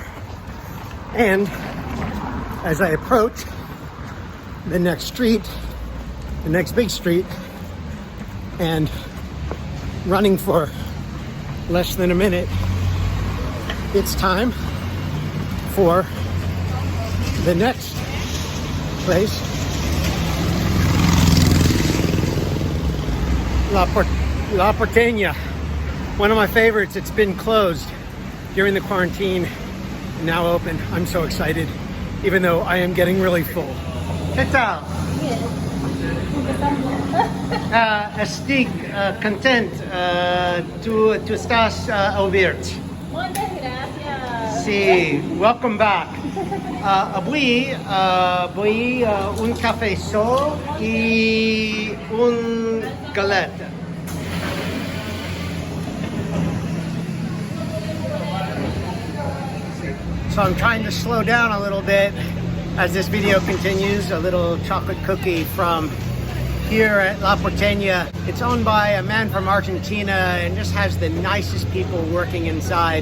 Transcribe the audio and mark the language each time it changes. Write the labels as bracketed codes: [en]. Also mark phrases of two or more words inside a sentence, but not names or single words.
[en] And as I approach the next street, the next big street, and running for less than a minute, it's time for the next place, La Porteña, one of my favorites. It's been closed during the quarantine, now open. I'm so excited, even though I am getting really full. [es] ¿Qué tal? [ca] Estic content, tu estás obert. [es] Muchas gracias. Sí, [en] welcome back. [ca] Avui vull un cafè sol i un galeta. [en] So I'm trying to slow down a little bit as this video continues. A little chocolate cookie from here at La Porteña. It's owned by a man from Argentina and just has the nicest people working inside.